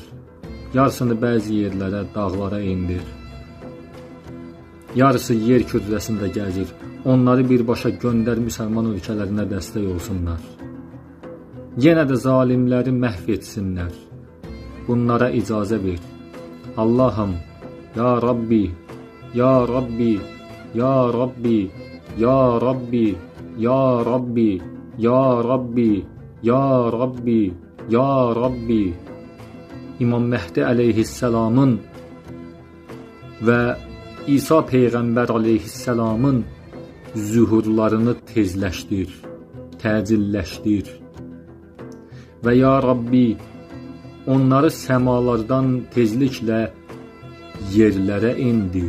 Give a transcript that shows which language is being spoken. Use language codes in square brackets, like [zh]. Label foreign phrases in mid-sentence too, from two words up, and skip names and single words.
[az] Yarısını bəzi yerlərə, dağlara indir. Yarısı yer kürrəsində gəzir. Onları birbaşa göndər, müsəlman ölkələrinə dəstək olsunlar. Yenə də zalimləri məhv etsinlər. Bunlara icazə ver. Allahım, [ar] يا ربي، يا ربي، يا ربي، يا ربي، يا ربي، يا ربي، يا ربي، يا ربي, [az] İmam Məhdi əleyhisselamın və İsa Peyğəmbər əleyhisselamın zühurlarını tezləşdir, təcilləşdir. Və [ar] يا ربي, [az] onları səmalardan tezliklə yerlərə indir.